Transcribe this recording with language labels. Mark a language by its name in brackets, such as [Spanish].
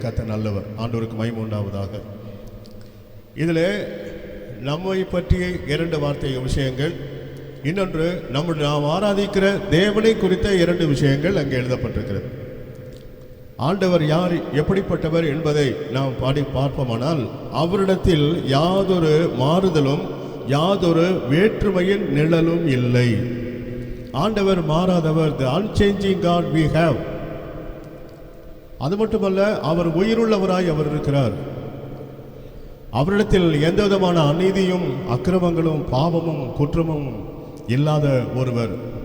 [Tamil] கர்த்தர் நல்லவர், ஆண்டவருக்கு மகிமை உண்டாவதாக. இதில் நம்மை பற்றிய 2 விஷயங்கள், இன்னொன்று நாம் ஆராதிக்கிற தேவனை குறித்த 2 விஷயங்கள் அங்கே எழுதப்பட்டிருக்கிறது. ஆண்டவர் யார், எப்படிப்பட்டவர் என்பதை நாம் பார்ப்போமானால், அவரிடத்தில் யாதொரு மாறுதலும் யாதொரு வேற்றுமையின் நிழலும் இல்லை. ஆண்டவர் மாறாதவர், [English] the unchanging God we have. [Tamil] அது மட்டுமல்ல, அவர் உயிருள்ளவராய் அவர் இருக்கிறார். அவரிடத்தில் எந்த விதமான அநீதியும் அக்கிரமங்களும் பாவமும் குற்றமும் இல்லாத ஒருவர்.